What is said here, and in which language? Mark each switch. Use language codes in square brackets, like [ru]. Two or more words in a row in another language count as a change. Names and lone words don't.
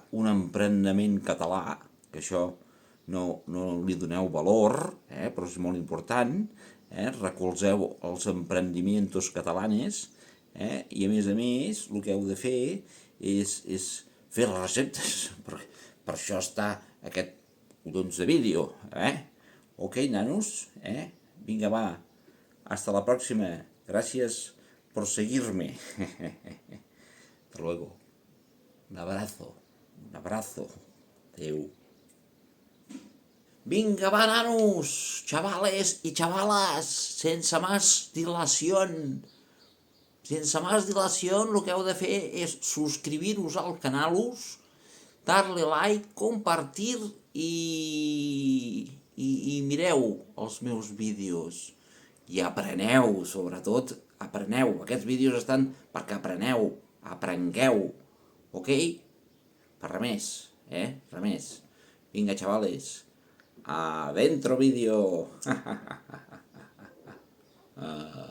[ca] un emprendiment català, que això no li doneu valor, però és molt important, recolzeu els [es] emprendimientos catalanes, [ca] i a més, el que heu de fer és fer les receptes, per això està aquest collons de vídeo, Ok, nanos, Vinga, va, [es] hasta la próxima, gracias por seguirme. Hasta luego. Un abrazo, [ca] adeu. Vinga, va, nanos, [es] chavales y chavalas, [ca] sense [es] más dilación, [ca] el que heu de fer és subscribir-vos al canal, darle like, compartir i mireu els meus vídeos i apreneu, sobretot, apreneu. Aquests vídeos estan perquè aprengueu, ok? Per res més, res més. Vinga, xavales, [es] adentro vídeo.